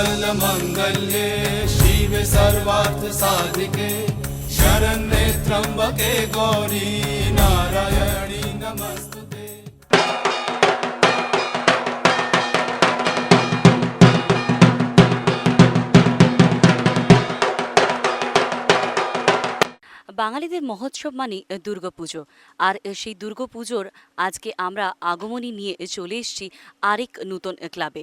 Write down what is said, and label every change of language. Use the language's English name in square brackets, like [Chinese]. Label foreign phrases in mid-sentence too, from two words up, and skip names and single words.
[Sanskrit] सर्वमङ्गल्ये शिवे सर्वार्थसाधिके शरण्ये त्र्यम्बके गौरी नारायणी नमस्तुते। [Bangla] বাঙালিদের মহোৎসব মানে দুর্গাপুজো, আর সেই দুর্গাপুজোর আজকে আমরা আগমনী নিয়ে চলে এসেছি আরেক নতুন ক্লাবে।